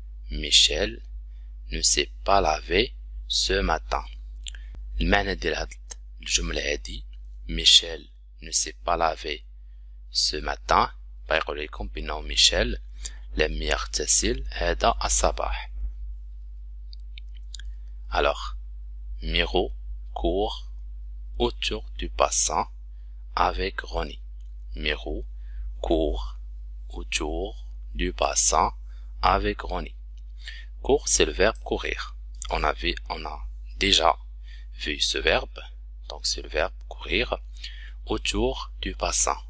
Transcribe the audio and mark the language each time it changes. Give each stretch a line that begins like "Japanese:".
French: Michel ne s'est pas lavé ce matin.
Arabic: المعنى ديال هاد الجملة هادي ميشيل
French: ne s'est pas lavé ce matin
Arabic: بيقول لكم بأنه ميشيل لم يغتسل هذا الصباح.
French: Alors Miro court autour du bassin avec Ronnie. Miro court autour du bassin avec Ronnie. Court, c'est le verbe courir. On a déjà vu ce verbe, donc c'est le verbe courir autour du bassin.